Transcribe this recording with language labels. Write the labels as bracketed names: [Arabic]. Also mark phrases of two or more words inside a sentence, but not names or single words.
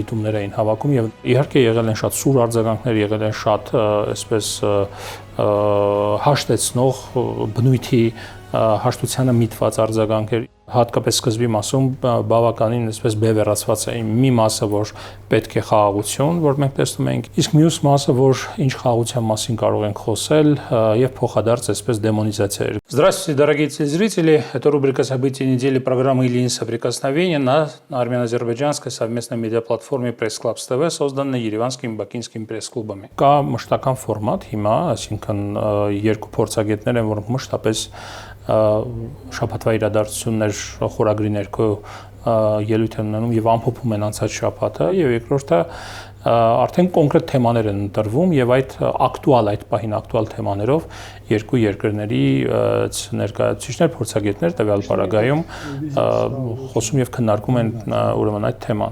[Armenian] դիտումներ էին հավաքում եւ իհարկե եղել են շատ սուր արձագանքներ, եղել են շատ այսպես հաշտեցնող բնույթի հաշտությանը միտված արձագանքեր, հատկապես սկզբի մասում բավականին այսպես բևեռացված է մի մասը, որ պետք է խաղաղություն, որ մենք տեսնում ենք, իսկ մյուս մասը, որ ինչ խաղաղության մասին կարող ենք խոսել եւ փոխադարձ այսպես դեմոնիզացիա էր։ [Russian] Здравствуйте, дорогие телезрители. Это рубрика «События недели» программы «Ильин соприкосновения» на армяно-азербайджанской совместной медиаплатформе Press Clubs TV, созданной Երևանскими и Բաքինскими пресс-клубами։ [Armenian] Կա մշտական ֆորմատ հիմա, այսինքն երկու փորձագետներ են, որոնք մշտապես շաբաթվա իրադարձություններ խորագրի ներքո ելույթ են ունենում եւ ամփոփում են անցած շաբաթը եւ երկրորդը արդեն կոնկրետ թեմաներ են ընտրվում եւ այդ պահին ակտուալ թեմաներով երկու երկրների ներկայացուցիչներ, փորձագետներ տվյալ պարագայում խոսում եւ քննարկում են ուրեմն այդ թեման։